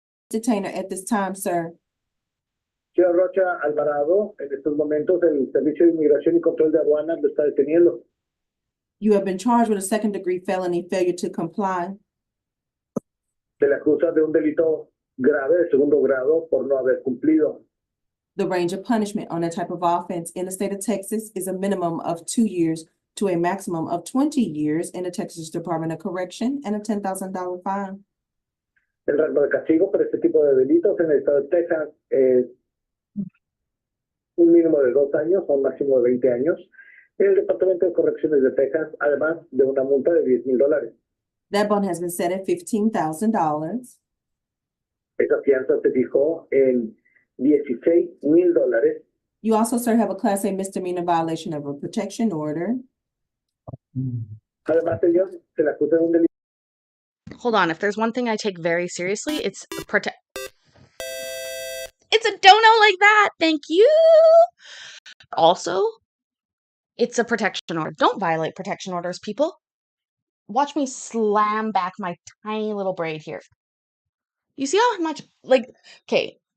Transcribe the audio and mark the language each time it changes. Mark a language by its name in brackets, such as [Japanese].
[English] detainer at this time, sir. [Spanish] Señor Rocha Alvarado, en estos momentos el Servicio de Inmigración y Control de Aduanas lo está deteniendo. [English] You have been charged with a second-degree felony failure to comply. [Spanish] Se le acusa de un delito grave de segundo grado por no haber cumplido. [English] The range of punishment on that type of offense in the state of Texas is a minimum of 2 years to a maximum of 20 years in the Texas Department of Correction and a $10,000 fine. [Spanish] El rango de castigo por este tipo de delitos en el estado de Texas es un mínimo de 2 años o un máximo de 20 años en el Departamento de Correcciones de Texas, además de una multa de $10,000. [English] That bond has been set at $15,000. [Spanish] Esa fianza se fijó en $16,000. [English] You also, sir, have a Class A misdemeanor violation of a protection order. [Spanish] Además, señor, se le acusa de un delito. [English] Hold on, if there's one thing I take very seriously, it's It's a dono like that. Thank you. Also, it's a protection order. Don't violate protection orders, people. watch me slam back my tiny little braid here. You see how much, like, okay.